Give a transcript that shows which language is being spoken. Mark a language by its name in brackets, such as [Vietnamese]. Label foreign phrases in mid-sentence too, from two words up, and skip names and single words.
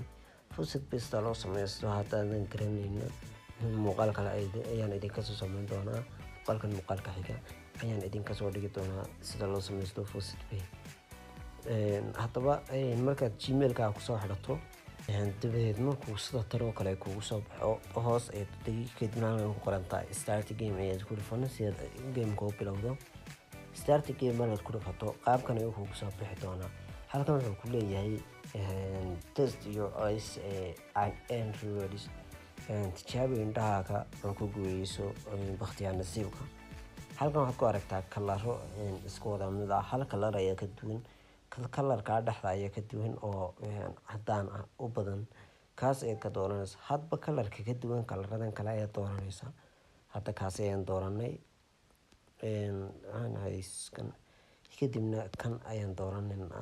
[Somali] Fawcett Pay sida loo sameeyo haddaadan garanaynin muuqaal kale ayaan idinka soo samayn doonaa. muuqaalka xiga ayaan idinka soo dhigi doonaa sida loo sameeyo Fawcett Pay. haddaba markaad gmail-ka ku soo xidhato dabadeed markuu sida taroo kale kugu soo baxo hoos ee kadibna ku qoran tahay [English] start game [Somali] ayaad ku dhufan si aad game-ka u bilowdo. [English] start game [Somali] markaad ku dhufato qaabkan ayuu kugu soo bixi doonaa. halkan wuxuu ku leeyahay [English] test your eyes and rewards, [Somali] tijaabi indhahaaga oo ku guuleyso waqtiga nasiibka. halkan waxaad ku aragtaa kalaro isku wada mid ah, hal kalar ayaa ka duwan kalarka dhexda ayaa ka duwan oo cadaan ah u badan, kaas ayaad ka dooranaysa. hadba kalarka ka duwan kalaradan kale ayaad dooranaysa. hadda kaas ayaan dooranay kadibna kan ayaan dooranaynaa.